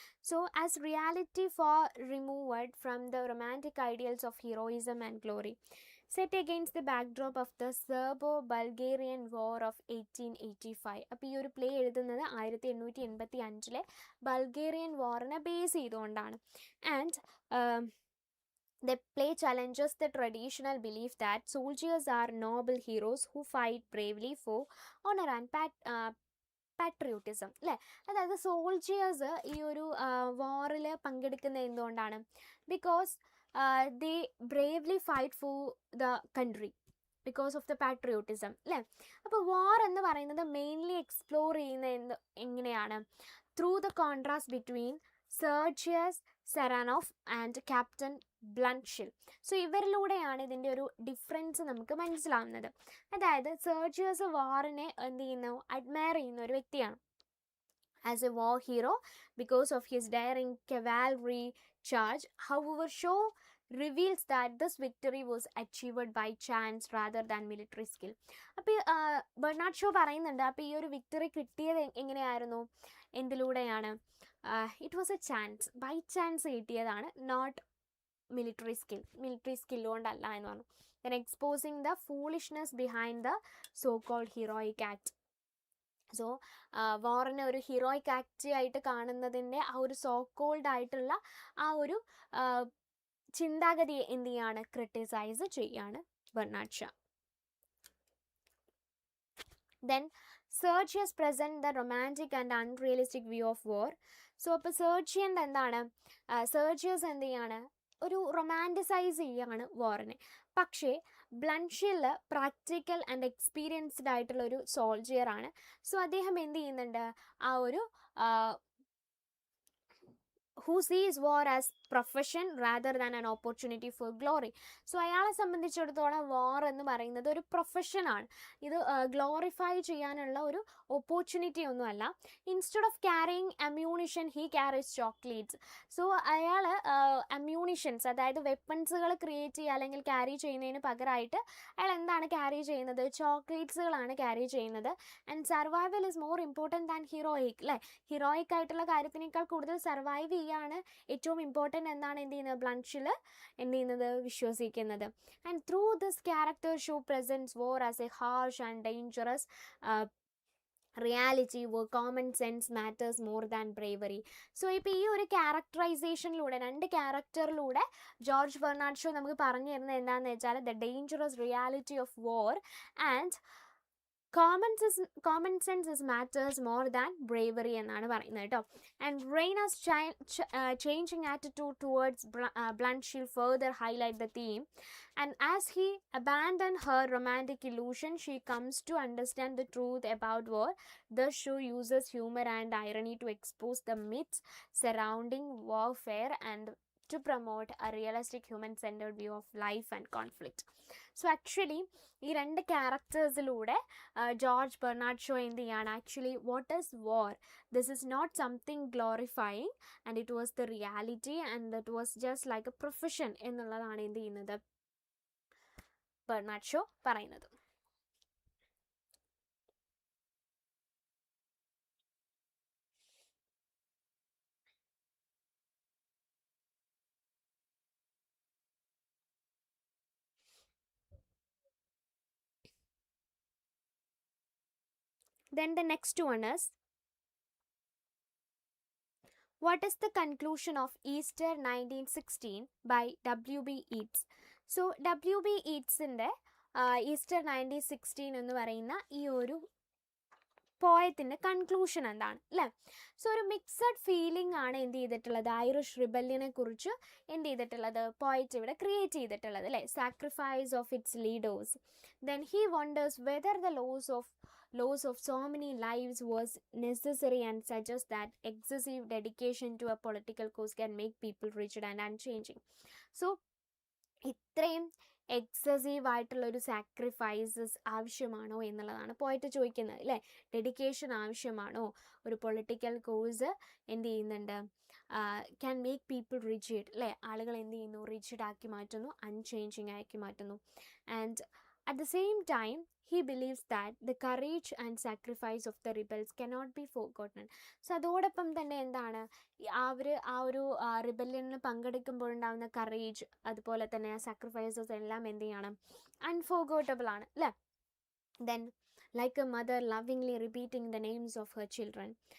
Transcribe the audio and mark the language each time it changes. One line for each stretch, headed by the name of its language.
English: So as reality far removed from the romantic ideals of heroism and glory, set against the backdrop of the Serbo-Bulgarian War of 1885.
Malayalam: അപ്പോൾ ഈ ഒരു play എഴുതുന്നത് 1885 Bulgarian വാറിനെ base ചെയ്തുകൊണ്ടാണ്.
English: And the play challenges the traditional belief that soldiers are noble heroes who fight bravely for honor and patriotism അല്ലേ.
Malayalam: അതായത് soldiers ഈ ഒരു വാറിൽ പങ്കെടുക്കുന്നത് എന്തുകൊണ്ടാണ്,
English: Because they bravely fight for the country because of the patriotism അല്ലേ.
Malayalam: അപ്പോൾ വാർ എന്ന് പറയുന്നത് മെയിൻലി എക്സ്പ്ലോർ ചെയ്യുന്ന എങ്ങനെയാണ്,
English: through the contrast between
Malayalam: Sergius സെറാനോഫ് and captain ബ്ലൺഷിൽ. So ഇവരിലൂടെയാണ് ഇതിൻ്റെ ഒരു ഡിഫറൻസ് നമുക്ക് മനസ്സിലാവുന്നത്. അതായത് സെർജിയസ് വാറിനെ എന്ത് ചെയ്യുന്നു, അഡ്മയർ ചെയ്യുന്ന ഒരു വ്യക്തിയാണ്
English: as a war hero because of his daring cavalry charge. However, Shaw reveals that this victory was achieved by chance rather than military skill.
Malayalam: അപ്പോൾ ബെർണാഡ് ഷോ പറയുന്നുണ്ട്, അപ്പോൾ ഈ ഒരു വിക്ടറി കിട്ടിയത് എങ്ങനെയായിരുന്നു, എന്തിലൂടെയാണ്,
English: it was a chance, by chance
Malayalam: കിട്ടിയതാണ്, not military skill കൊണ്ടല്ല എന്ന് പറഞ്ഞു.
English: then exposing the foolishness behind the so called heroic act.
Malayalam: So വാറിനെ ഒരു ഹീറോയിക് ആക്ട് ആയിട്ട് കാണുന്നതിൻ്റെ ആ ഒരു സോ കോൾഡ് ആയിട്ടുള്ള ആ ഒരു ചിന്താഗതിയെ എന്ത് ചെയ്യാണ്, ക്രിട്ടിസൈസ് ചെയ്യാണ് Bernard Shah. Then
English: Sergius present the romantic and unrealistic view of war.
Malayalam: So അപ്പോൾ സെർജിയൻ്റെ എന്താണ്, സെർജിയസ് എന്ത് ചെയ്യാണ്, ഒരു റൊമാൻറ്റിസൈസ് ചെയ്യാണ് വാറിനെ. പക്ഷേ ബ്ലൺഷിൽ പ്രാക്ടിക്കൽ ആൻഡ് എക്സ്പീരിയൻസ്ഡ് ആയിട്ടുള്ള ഒരു സോൾജിയർ ആണ്. സോ അദ്ദേഹം എന്ത് ചെയ്യുന്നുണ്ട്, ആ ഒരു
English: who sees war as profession rather than an opportunity for glory.
Malayalam: So അയാളെ സംബന്ധിച്ചിടത്തോളം വാർ എന്ന് പറയുന്നത് ഒരു പ്രൊഫഷനാണ്, ഇത് ഗ്ലോറിഫൈ ചെയ്യാനുള്ള ഒരു ഓപ്പർച്യൂണിറ്റി ഒന്നുമല്ല.
English: Instead of carrying ammunition he carries chocolates.
Malayalam: So അയാൾ അമ്യൂണിഷൻസ്, അതായത് വെപ്പൺസുകൾ ക്രിയേറ്റ് ചെയ്യുക അല്ലെങ്കിൽ ക്യാരി ചെയ്യുന്നതിന് പകരമായിട്ട് അയാൾ എന്താണ് ക്യാരി ചെയ്യുന്നത്, ചോക്ലേറ്റ്സുകളാണ് ക്യാരി ചെയ്യുന്നത്.
English: and survival is more important than heroic,
Malayalam: അല്ലേ? ഹീറോയിക് ആയിട്ടുള്ള കാര്യത്തിനേക്കാൾ കൂടുതൽ സർവൈവ് ചെയ്യാണ് ഏറ്റവും ഇമ്പോർട്ടൻ്റ് എന്നാണ് എന്ത് ചെയ്യുന്നത്, ബ്ലൺഷിൽ എന്ത് ചെയ്യുന്നത്, വിശ്വസിക്കുന്നത്.
English: And through this character Shaw presents war as a harsh and dangerous reality where common sense matters more than bravery.
Malayalam: So ഇപ്പോൾ ഈ ഒരു ക്യാരക്ടറൈസേഷനിലൂടെ, രണ്ട് ക്യാരക്ടറിലൂടെ ജോർജ് ബെർണാഡ് ഷോ നമുക്ക് പറഞ്ഞു തരുന്നത് എന്താണെന്ന് വെച്ചാൽ
English: the dangerous reality of war and common sense is matters more than bravery
Malayalam: എന്നാണ് പറയുന്നത് കേട്ടോ.
English: And Raina's changing attitude towards Bluntschli further highlight the theme. And as he abandoned her romantic illusion, she comes to understand the truth about war. The show uses humor and irony to expose the myths surrounding warfare and to promote a realistic human-centered view of life and conflict.
Malayalam: So actually ഈ രണ്ട് ക്യാരക്ടേഴ്സിലൂടെ George Bernard show എന്ത് ചെയ്യാണ്,
English: actually what is war, this is not something glorifying and it was the reality and it was just like a profession
Malayalam: എന്നുള്ളതാണ് എന്ത് ചെയ്യുന്നത്, Bernard show പറയുന്നത്.
English: Then the next one is, what is the conclusion of Easter 1916 by W.B. Yeats? So W.B.
Malayalam: Yeatsൻ്റെ Easter 1916 എന്ന് പറയുന്ന ഈ ഒരു പോയത്തിൻ്റെ conclusion എന്താണ്, അല്ലേ? സോ ഒരു മിക്സഡ് ഫീലിംഗ് ആണ് എന്ത് ചെയ്തിട്ടുള്ളത്, ഐറിഷ് റിബല്യനെ കുറിച്ച് എന്ത് ചെയ്തിട്ടുള്ളത്, പോയറ്റ് ഇവിടെ ക്രിയേറ്റ് ചെയ്തിട്ടുള്ളത്, അല്ലേ?
English: Sacrifice of its leaders. Then he wonders whether the loss of so many lives was necessary and suggests that excessive dedication to a political cause can make people rigid and unchanging.
Malayalam: So ഇത്രയും excessive ആയിട്ടുള്ളൊരു sacrifices ആവശ്യമാണോ എന്നുള്ളതാണ് പോയിട്ട് ചോദിക്കുന്നത്, അല്ലേ? Dedication ആവശ്യമാണോ, ഒരു political cos എന്ത് ചെയ്യുന്നുണ്ട്,
English: can make people rigid,
Malayalam: അല്ലേ? ആളുകൾ എന്ത് ചെയ്യുന്നു, റിജിഡ് ആക്കി മാറ്റുന്നു, അൺചേഞ്ചിങ് ആക്കി മാറ്റുന്നു.
English: And at the same time he believes that the courage and sacrifice of the rebels cannot be forgotten.
Malayalam: So അതോടൊപ്പം തന്നെ എന്താണ്, ആ ഒരു റിബല്യനിൽ പങ്കെടുക്കുമ്പോഴുണ്ടാകുന്ന കറേജ്, അതുപോലെ തന്നെ സാക്രിഫൈസസ് എല്ലാം എന്ത് ചെയ്യണം, അൺഫോർഗോട്ടബിൾ ആണ്, അല്ലേ?
English: Then like a mother lovingly repeating the names of her children.